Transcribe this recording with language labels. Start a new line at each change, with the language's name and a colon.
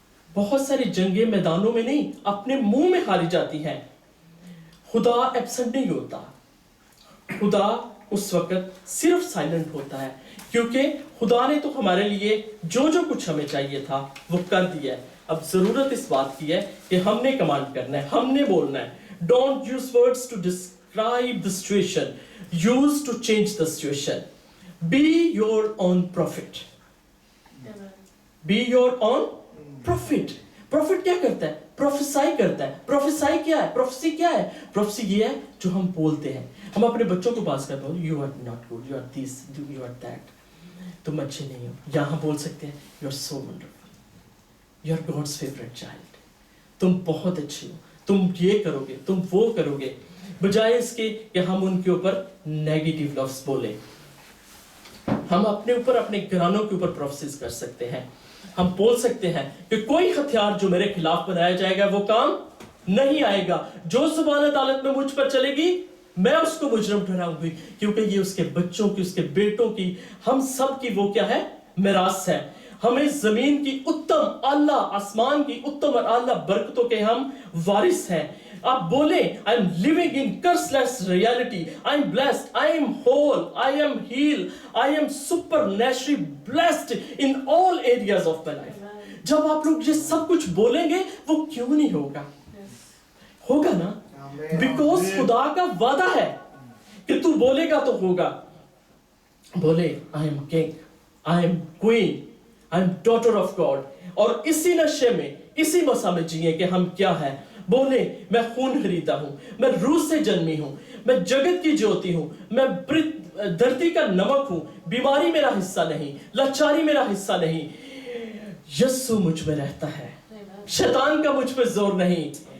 Urdu: بہت ساری جنگیں میدانوں میں نہیں، اپنے منہ میں ہاری جاتی ہیں. خدا ایبسنٹ نہیں ہوتا، خدا اس وقت صرف سائلنٹ ہوتا ہے، کیونکہ خدا نے تو ہمارے لیے جو کچھ ہمیں چاہیے تھا وہ کر دیا ہے. اب ضرورت اس بات کی ہے کہ ہم نے کمانڈ کرنا ہے، ہم نے بولنا ہے.
English: Don't use words to describe the situation, use to change the situation. Be your own prophet. Be your own prophet.
Urdu: Prophet کیا کرتا ہے؟ پروفیسائی کرتا ہے. پروفیسائی کیا ہے؟ پروفیسی کیا ہے؟ پروفیسی یہ ہے جو ہم بولتے ہیں. ہم اپنے بچوں کو پاس کرتے ہیں،
English: you are not good, you are this, you are that.
Urdu: تم اچھے نہیں ہو. یہاں بول سکتے ہیں
English: you are so wonderful, you are God's favorite child.
Urdu: تم بہت اچھے ہو، تم یہ کرو گے، تم وہ کرو گے، بجائے اس کے کہ ہم ان کے اوپر نیگیٹو لفظ بولیں. ہم اپنے اوپر، اپنے گھرانوں کے اوپر پروفیسز کر سکتے ہیں. ہم بول سکتے ہیں کہ کوئی ہتھیار جو میرے خلاف بنایا جائے گا وہ کام نہیں آئے گا. جو زبان عدالت میں مجھ پر چلے گی میں اس کو مجرم ٹھہراؤں گی، کیونکہ یہ اس کے بچوں کی، اس کے بیٹوں کی، ہم سب کی وہ کیا ہے؟ میراث ہے. ہمیں زمین کی اتم اعلیٰ، آسمان کی اتم اور اعلیٰ برکتوں کے ہم وارث ہیں. آپ بولیں
English: I am living in curseless reality, I am blessed, I am whole, I am healed, I am supernaturally blessed in all areas of my life.
Urdu: جب آپ لوگ یہ سب کچھ بولیں گے وہ کیوں نہیں ہوگا؟ ہوگا نا، بیکاز خدا کا وعدہ ہے کہ تو بولے گا تو ہوگا. بولے
English: I am king, I am queen, I am daughter of God.
Urdu: اور اسی نشے میں، اسی مسا میں جئیں کہ ہم کیا ہے. بولے میں خون خریدا ہوں، میں روح سے جنمی ہوں، میں جگت کی جوتی ہوں، میں دھرتی کا نمک ہوں. بیماری میرا حصہ نہیں، لاچاری میرا حصہ نہیں. یسوع مجھ میں رہتا ہے، شیطان کا مجھ پہ زور نہیں.